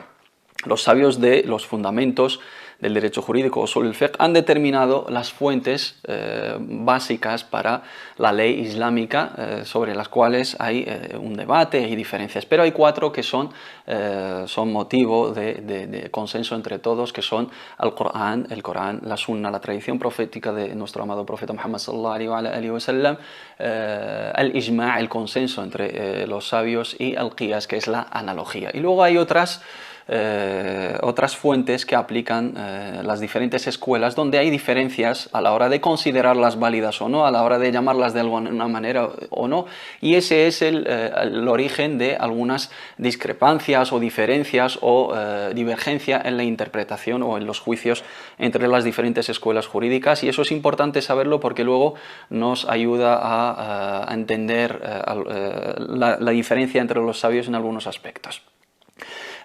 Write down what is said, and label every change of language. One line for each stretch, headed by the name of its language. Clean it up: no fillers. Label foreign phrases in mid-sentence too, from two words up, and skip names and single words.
Spanish: Los sabios de los fundamentos del derecho jurídico o sobre el fiqh han determinado las fuentes básicas para la ley islámica, sobre las cuales hay un debate y diferencias, pero hay 4 que son motivo de consenso entre todos, que son el Corán, la Sunna, la tradición profética de nuestro amado profeta Muhammad
Arabic: صلى الله عليه وسلم,
Spanish: el ijma', el consenso entre los sabios, y el qiyas, que es la analogía. Y luego hay otras fuentes que aplican las diferentes escuelas, donde hay diferencias a la hora de considerarlas válidas o no, a la hora de llamarlas de alguna manera o no, y ese es el origen de algunas discrepancias o diferencias o divergencia en la interpretación o en los juicios entre las diferentes escuelas jurídicas, y eso es importante saberlo porque luego nos ayuda a entender la diferencia entre los sabios en algunos aspectos.